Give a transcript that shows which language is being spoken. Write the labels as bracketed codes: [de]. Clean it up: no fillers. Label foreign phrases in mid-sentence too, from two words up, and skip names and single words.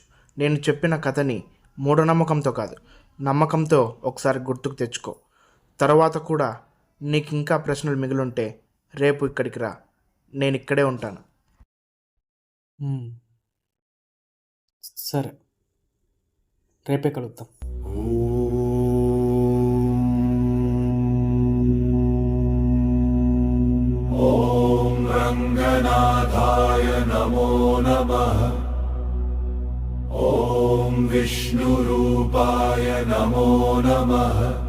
[te] నేను చెప్పిన కథని మూఢనమ్మకంతో కాదు, నమ్మకంతో ఒకసారి గుర్తుకు తెచ్చుకో. తర్వాత కూడా నీకు ఇంకా ప్రశ్నలు మిగిలుంటే రేపు ఇక్కడికి రా, నేను ఇక్కడే ఉంటాను. సరే, రేపే కలుద్దాం. [sa] ॐ रङ्गनाथाय नमो नमः। ॐ विष्णुरूपाय नमो नमः।